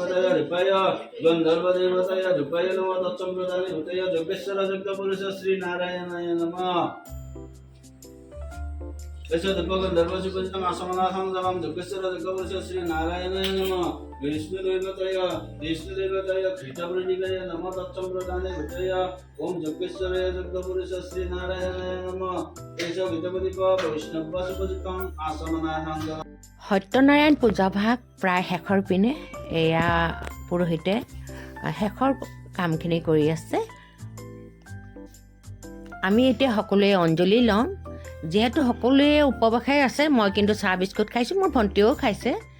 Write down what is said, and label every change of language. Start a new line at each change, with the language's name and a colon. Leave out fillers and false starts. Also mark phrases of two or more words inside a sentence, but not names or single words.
Sanskrit: देवताय रूपाय नमः तत्संप्रदाने भूतय जग्गेश्वर जग्ग पुरुष श्री नारायणाय नमः श्री नारायणाय नमः विष्णुदेवताय कृतवृणिकाय नमः तत्संप्रदाने भूतय ओम जग्गेश्वराय जग्गपुरुष श्री नारायणाय नमः वैष्णव आसमनाथं
Assamese: সত্যনাৰায়ণ পূজাভাগ প্ৰায় শেষৰ পিনে এয়া পুৰোহিতে শেষৰ কামখিনি কৰি আছে। আমি এতিয়া সকলোৱে অঞ্জলি ল'ম। যিহেতু সকলোৱে উপবাসে আছে, মই কিন্তু চাহ বিস্কুট খাইছোঁ, মোৰ ভণ্টিও খাইছে।